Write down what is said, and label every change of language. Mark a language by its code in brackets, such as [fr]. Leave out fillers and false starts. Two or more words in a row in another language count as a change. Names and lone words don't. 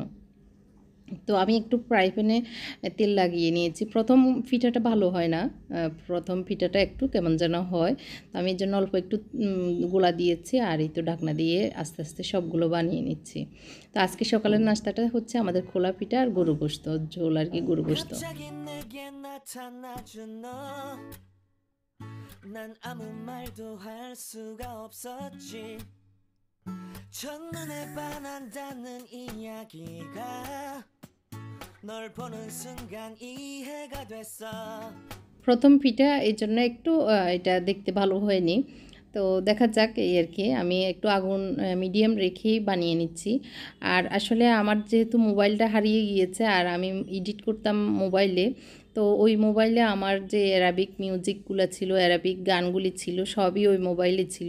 [bn] তো আমি একটু ফ্রাই প্যানে তেল লাগিয়ে নিয়েছি। প্রথম পিঠাটা ভালো হয় না, প্রথম পিঠাটা একটু কেমন যেন হয়, তো আমি এর জন্য অল্প একটু গোলা দিয়েছি আর এই তো ঢাকনা দিয়ে আস্তে আস্তে সবগুলো বানিয়ে নিচ্ছি। তো আজকে সকালের নাস্তাটা হচ্ছে আমাদের খোলা পিঠা আর গরু গোশত ঝোল আর কি, গরু গোশত। [ko] 난 아무 말도 할 수가 없었지. 첫눈에 반한다는 이야기가 널 보는 순간 이해가 됐어. [bn] প্রথম পিঠা এই জন্য একটু এটা দেখতে ভালো হয়নি, তো দেখা যাক এই আর কি। আমি একটু আগুন মিডিয়াম রেখেই বানিয়ে নিচ্ছি। আর আসলে আমার যেহেতু মোবাইলটা হারিয়ে গিয়েছে আর আমি এডিট করতাম মোবাইলে, তো ওই মোবাইলে আমার যে [en] Arabic music [bn] ছিল, অ্যারাবিক গানগুলি ছিল, সবই ওই মোবাইলে ছিল।